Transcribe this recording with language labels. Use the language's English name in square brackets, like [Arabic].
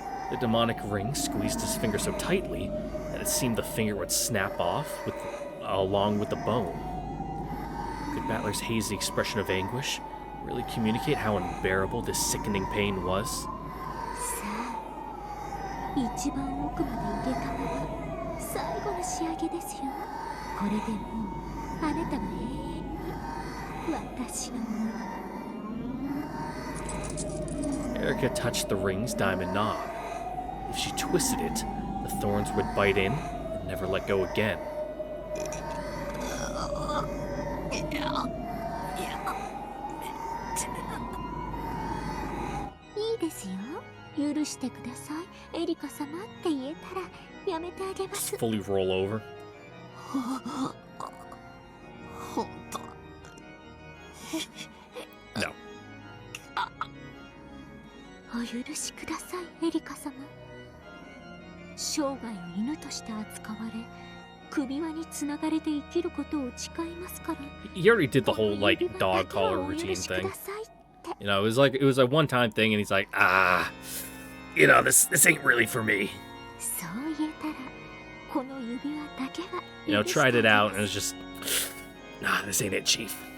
[English] The demonic ring squeezed his finger so tightly that it seemed the finger would snap off along with the bone. Could Battler's hazy expression of anguish really communicate how unbearable this sickening pain was? [Japanese] 一番奥まで入れたのが最後の仕上げですよ。これでもうあなたは永遠に私のもの。 [English] Erica touched the ring's diamond knob. If she twisted it, the thorns would bite in and never let go again. [Japanese] いいですよ。許してください。エリカ様って言えたらやめてあげます。 [English] Fully roll over. [Japanese] 本当。 [English] No. [Japanese] お許しください、エリカ様。生涯を犬として扱われ、首輪につながれて生きることを誓いますから。 [English] He already did the whole, like, dog collar routine thing. You know, it was a one-time thing, and he's like, you know, this ain't really for me. [Japanese] そう言えたら、この指輪だけは。 [English] You know, tried it out, and it was just, nah, this ain't it, Chief.